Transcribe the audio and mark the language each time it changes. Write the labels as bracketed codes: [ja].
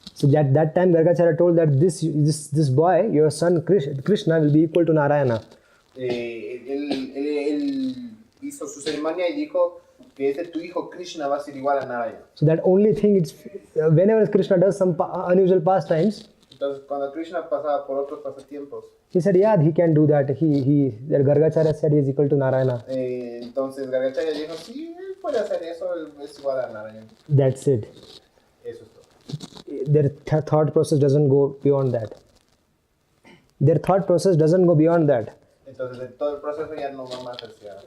[en] so that time Gargacharya told that this boy, your son Krishna, will be equal to Narayana. [es] él hizo su ceremonia y dijo que tu hijo Krishna va a ser igual a Narayana. [en] So that only thing, whenever Krishna does some unusual pastimes, [es] Entonces, cuando Krishna pasaba por otros pasatiempos, [en] he said, yeah, he can do that. That Gargacharya said he is equal to Narayana. [es] entonces Gargacharya dijo, sí, él puede hacer eso, él es igual a Narayana. [en] That's it. [es] Eso es todo. [en] Their thought process doesn't go beyond that. Their thought process doesn't go beyond that. [es] Entonces, en todo el proceso ya no va más hacia...